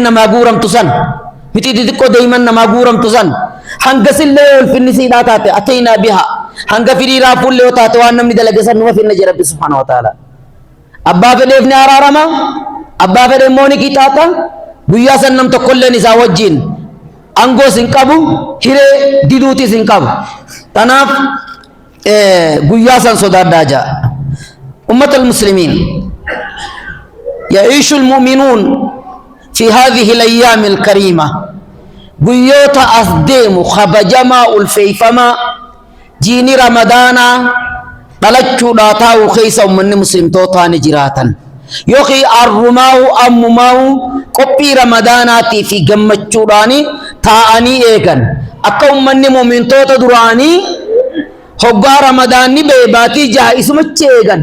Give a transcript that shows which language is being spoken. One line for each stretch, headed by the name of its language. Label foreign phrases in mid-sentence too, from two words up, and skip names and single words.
Oromo: namaa guuramtu san mitiiti xiqqoo deeman namaa guuramtu san hanga sillee ulfinni siidhaa taate ataynaa biha hanga firiiraa fuullee yoo taate waan namni dalagesan numa finna jedha rabbi
Arabic: سبحانه وتعالى
Oromo: abbaa fedheef ni araarama abbaa fedhe immoo ni qixaaxa guyyaa san nam tokkolleen isaa wajjin angoo sin qabu hiree diduuti sin qabu tanaaf guyyaa san sodaadhaa jaa
Arabic: أمة المسلمين يعيش المؤمنون في هذه الأيام الكريمة
Oromo: guyyoota as deemu kabajamaa ulfeeyfamaa jiini ramadaanaa dhalachuudhaa taa'uu keessa ummanni muslimtootaa ni jiraatan yookiin arrumaa'u ammumaa'u qophii ramadaanaatii fi gammachuudhaani taa'anii eegan akka ummanni muumintoota duraanii hoggaa ramadaanni bee baatii jaha isumachi eegan